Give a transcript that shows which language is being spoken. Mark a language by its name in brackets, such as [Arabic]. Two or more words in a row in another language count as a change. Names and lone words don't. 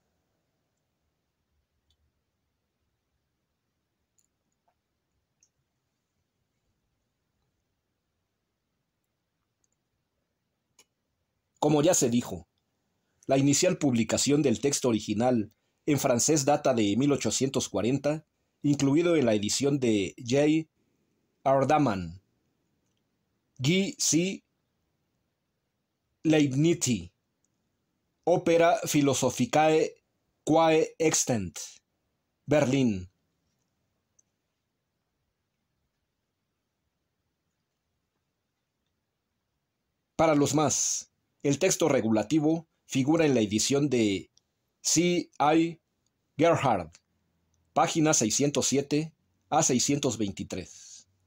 [Spanish] Como ya se dijo, la inicial publicación del texto original en francés data de 1840, incluido en la edición de J. Ardaman, Guy C. Leibniz, Opera Philosophicae quae extant, Berlín. Para los más, el texto regulativo figura en la edición de C. I. Gerhard, página 607 a 623.